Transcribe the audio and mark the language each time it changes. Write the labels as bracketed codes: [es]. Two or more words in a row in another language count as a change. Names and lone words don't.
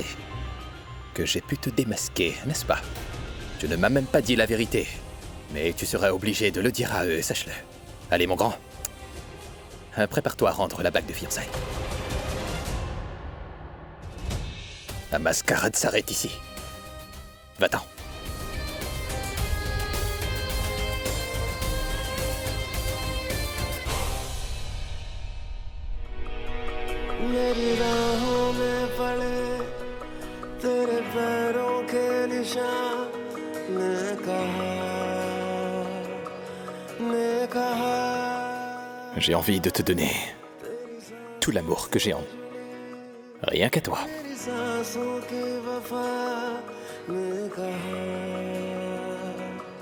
[fr] Que j'ai pu te démasquer, n'est-ce pas? Tu ne m'as même pas dit la vérité. Mais tu seras obligé de le dire à eux, sache-le. Allez, mon grand. Prépare-toi à rendre la bague de fiançailles. La mascarade s'arrête ici. Va-t'en. [hi] मेरी राहों में पड़े तेरे पैरों के निशान ने कहा [fr] J'ai envie de te donner tout l'amour que j'ai en... Rien qu'à toi. [hi] तेरी सांसों की वफा ने कहा